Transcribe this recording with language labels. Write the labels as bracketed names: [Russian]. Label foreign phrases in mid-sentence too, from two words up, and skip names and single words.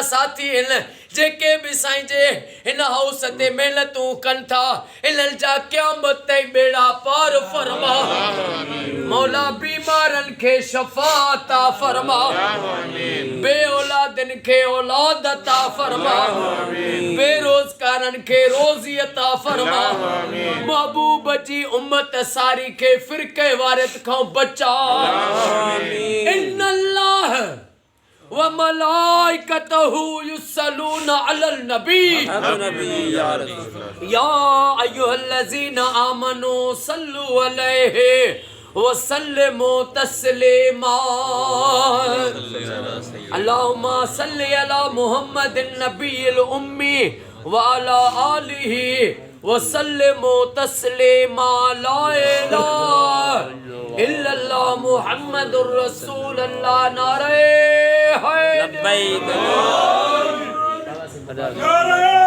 [Sindhi] साथी आहिनि जेके भी साईं जे हिन हाउस ते महिनतूं कनि था इन्हनि जा क़यामत ताईं बेड़ा पार फरमा मौला बीमारनि खे शफ़ा अता फरमा बे औलादनि खे औलाद अता फरमा बेरोज़गारनि खे रोज़ी अता फरमा महबूब जी उम्मत सारी खे फ़िरक़े वारियत खां बचा [Arabic] إن الله وملائكته يصلون على النبي يا أيها الذين آمنوا صلوا عليه وسلموا تسليما اللهم صل على محمد النبي الأمي وعلى آله وسلموا تسليما لا إله إلا الله محمد رسول الله [Urdu] نعرۂ لبیک